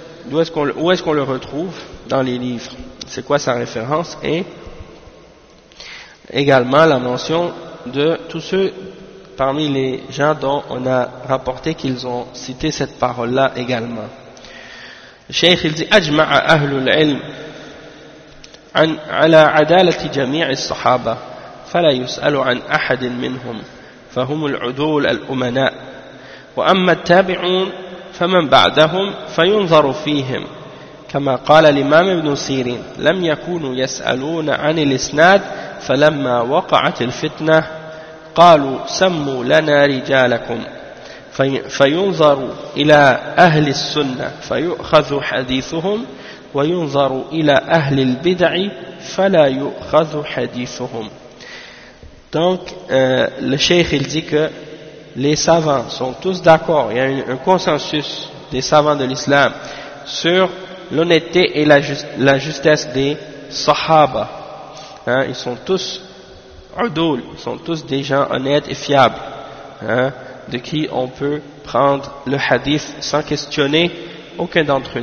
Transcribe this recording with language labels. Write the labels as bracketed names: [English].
[French] où est-ce qu'on le retrouve dans les livres, c'est quoi sa référence, et également la mention de tous ceux parmi les gens dont on a rapporté qu'ils ont cité cette parole-là également. Le Cheikh il dit [Arabic] ajma'a ahlul ilm ala adalati jami'i sahaba فلا يسأل عن أحد منهم فهم العدول الأمناء وأما التابعون فمن بعدهم فينظر فيهم كما قال الإمام ابن سيرين لم يكونوا يسألون عن الإسناد فلما وقعت الفتنة قالوا سموا لنا رجالكم فينظر إلى أهل السنة فيؤخذ حديثهم وينظر إلى أهل البدع فلا يؤخذ حديثهم. [French] Donc, le cheikh, il dit que les savants sont tous d'accord, il y a un consensus des savants de l'islam sur l'honnêteté et la justesse des sahaba. Hein, ils sont tous udoul, ils sont tous des gens honnêtes et fiables, hein, de qui on peut prendre le hadith sans questionner aucun d'entre eux.